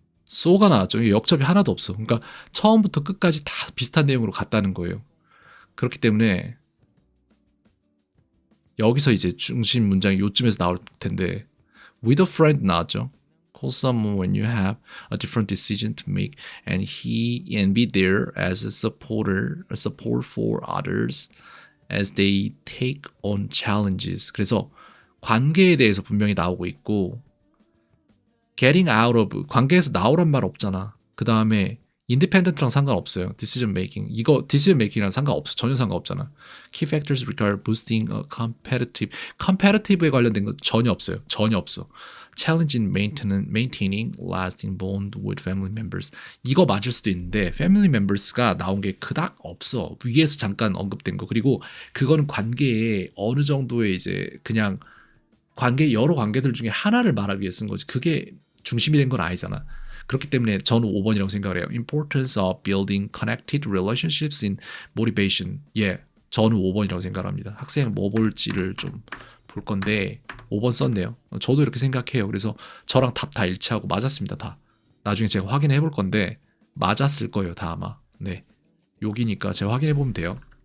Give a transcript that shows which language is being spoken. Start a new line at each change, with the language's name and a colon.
Korean: so가 나왔죠. 역접이 하나도 없어. 그러니까 처음부터 끝까지 다 비슷한 내용으로 갔다는 거예요. 그렇기 때문에 여기서 이제 중심 문장이 요쯤에서 나올 텐데
English: with a friend
Korean: 나왔죠.
English: Call someone when you have a different decision to make and be there as a support for others as they take on challenges.
Korean: 그래서 관계에 대해서 분명히 나오고 있고
English: getting out of
Korean: 관계에서 나오란 말 없잖아. 그 다음에 independent랑 상관없어요. decision making 이거 decision making이랑 상관없어. 전혀 상관없잖아.
English: key factors require boosting a competitive
Korean: 에 관련된 거 전혀 없어요. 전혀 없어.
English: challenging maintaining lasting bond with family members
Korean: 이거 맞을 수도 있는데 family members가 나온 게 그닥 없어. 위에서 잠깐 언급된 거. 그리고 그거는 관계에 어느 정도의 이제 그냥 여러 관계들 중에 하나를 말하기 위해 쓴 거지. 그게 중심이 된 건 아니잖아. 그렇기 때문에 저는 5번이라고 생각을 해요.
English: Importance of building connected relationships in motivation.
Korean: 예, 저는 5번이라고 생각을 합니다. 학생 뭐 볼지를 좀 볼 건데 5번 썼네요. 저도 이렇게 생각해요. 그래서 저랑 답 다 일치하고 맞았습니다. 다. 나중에 제가 확인해 볼 건데 맞았을 거예요. 다 아마. 네, 여기니까 제가 확인해 보면 돼요.